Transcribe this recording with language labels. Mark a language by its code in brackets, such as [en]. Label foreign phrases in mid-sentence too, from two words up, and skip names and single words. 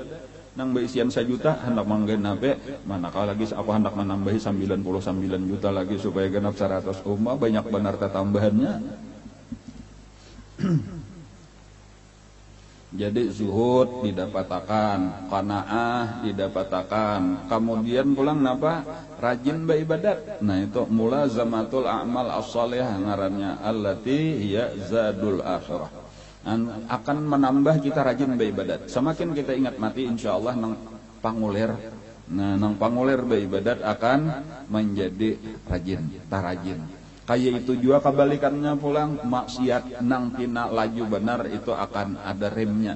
[bjn] Nang besian 1 juta hendak menggenapi, manakala lagi aku hendak menambahi 99 juta lagi supaya genap 100 banyak benar tambahannya. Jadi zuhud didapatakan, qanaah didapatakan, kemudian pulang napa? Rajin beribadat. Nah itu [ar] ملازمة الأعمال الصالحة [bjn] ngarannya, [ar] التي هي زاد الآخرة. [bjn] Akan menambah kita rajin beribadat. Semakin kita ingat mati, insyaallah nang pangulir. Nah nang pangulir beribadat akan menjadi rajin, tarajin. Kayak itu juga kebalikannya pulang, maksiat nang tina laju benar itu akan ada remnya.